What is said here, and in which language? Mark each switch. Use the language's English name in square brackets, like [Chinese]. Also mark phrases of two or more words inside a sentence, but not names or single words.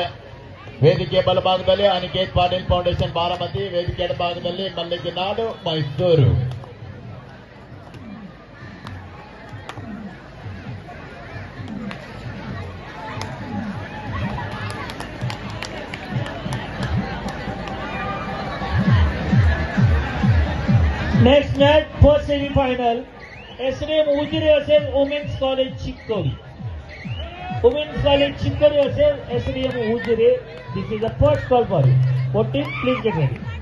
[Kannada] ವೇದಿಕೆ ಬಲಭಾಗದಲ್ಲಿ ಅನಿಕೇತ್ ಪಾಟೀಲ್ ಫೌಂಡೇಶನ್ ಬಾರಾಮತಿ, ವೇದಿಕೆ ಎಡಭಾಗದಲ್ಲಿ ಮಲ್ಲಿಗೆನಾಡು ಮೈಸೂರು. [English] next match first semifinal एसडीएम उजिरे असेल वुमेन्स कॉलेज चिक्कोडी. [Marathi] वुमेन्स कॉलेज चिक्कोडी असेल एसडीएम उजिरे. [English] this is the first call for you. For team, please get ready.